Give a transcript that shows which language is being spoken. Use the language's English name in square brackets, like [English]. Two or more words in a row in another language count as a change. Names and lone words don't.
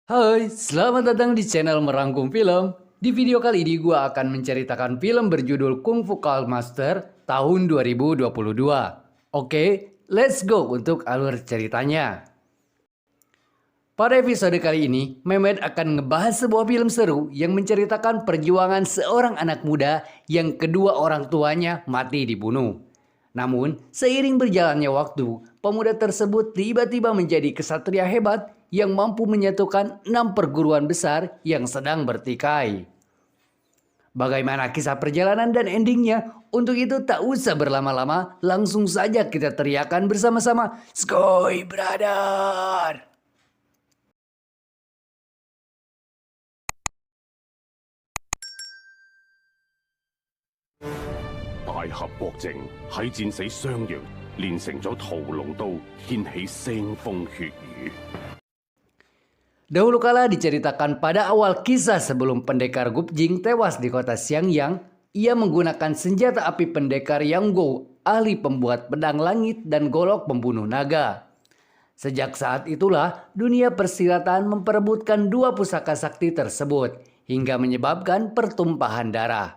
[Indonesian] Hai, selamat datang di channel Merangkum Film. Di video kali ini gue akan menceritakan film berjudul Kung Fu Cardmaster tahun 2022. Oke, [English] let's go [Indonesian] untuk alur ceritanya. Pada episode kali ini, Mehmet akan ngebahas sebuah film seru yang menceritakan perjuangan seorang anak muda yang kedua orang tuanya mati dibunuh. Namun, seiring berjalannya waktu, pemuda tersebut tiba-tiba menjadi kesatria hebat yang mampu menyatukan 6 perguruan besar yang sedang bertikai. Bagaimana kisah perjalanan dan endingnya? Untuk itu tak usah berlama-lama, langsung saja kita teriakan bersama-sama, "Skoy, brother!" [Cantonese] 大俠郭靖喺戰死襄陽，練成咗屠龍刀，掀起腥風血雨。 [Indonesian] Dahulu kala diceritakan pada awal kisah sebelum pendekar Gupjing tewas di kota Xiangyang, ia menggunakan senjata api pendekar Yanggou, ahli pembuat pedang langit dan golok pembunuh naga. Sejak saat itulah dunia persilatan memperebutkan dua pusaka sakti tersebut hingga menyebabkan pertumpahan darah.